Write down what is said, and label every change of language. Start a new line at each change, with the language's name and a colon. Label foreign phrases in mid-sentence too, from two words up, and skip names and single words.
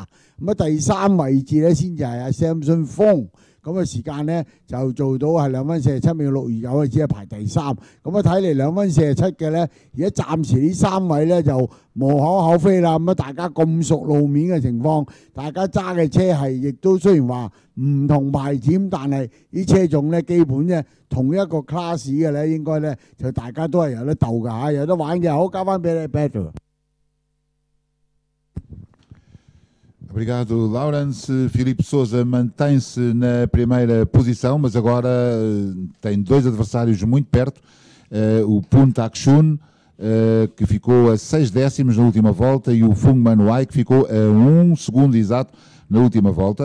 Cantonese: 咁啊，第3位置咧先至係阿 Samson Fung， 咁啊時間咧就做到係2分47秒629，只係排第3。咁啊睇嚟2分47嘅咧，而家暫時呢3位咧就無可厚非啦。咁啊大家咁熟路面嘅情況，大家揸嘅車係亦都雖然話唔同牌子，但係啲車種咧基本咧同一個 class 嘅咧，應該咧就大家都係有得鬥㗎嚇，有得玩嘅。好，交翻俾你 Pedro。
Portuguese: Obrigado, Lawrence. Filipe Souza mantém-se na primeira posição, mas agora tem 2 adversários muito perto. O Poon Tak Chun que ficou a 6 décimos na última volta, e o Fung Manuai, que ficou a 1 segundo exato na última volta.